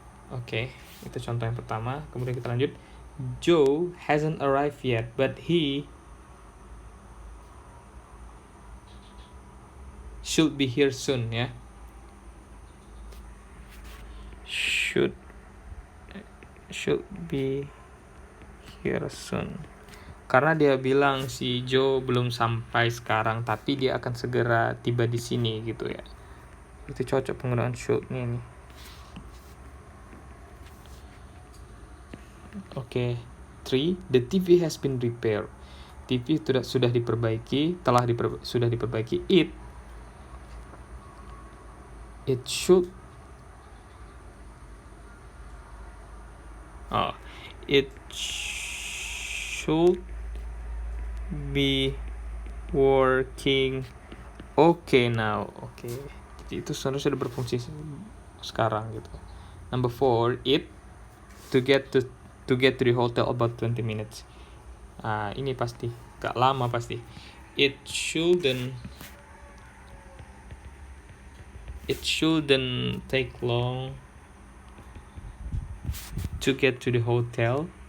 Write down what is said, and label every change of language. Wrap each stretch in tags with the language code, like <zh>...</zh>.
<id>Oke, itu contoh yang pertama. Kemudian kita lanjut.</id> <en>Joe hasn't arrived yet, but he should be here soon ya. Should be here soon.</en> <id>Karena dia bilang si Joe belum sampai sekarang, tapi dia akan segera tiba di sini gitu ya. Itu cocok penggunaan should-nya nih. Oke. 3.</id> <en>The TV has been repaired.</en> <id>TV sudah diperbaiki, sudah diperbaiki.</id> <en>It should be working okay now. Oke.</en> <id>Jadi itu seharusnya sudah berfungsi sekarang gitu.</id> <en>Number 4. It to get to the hotel about 20 minutes.</en> <id>Ini pasti gak lama pasti.</id> <en>It shouldn't take long to get to the hotel.</en>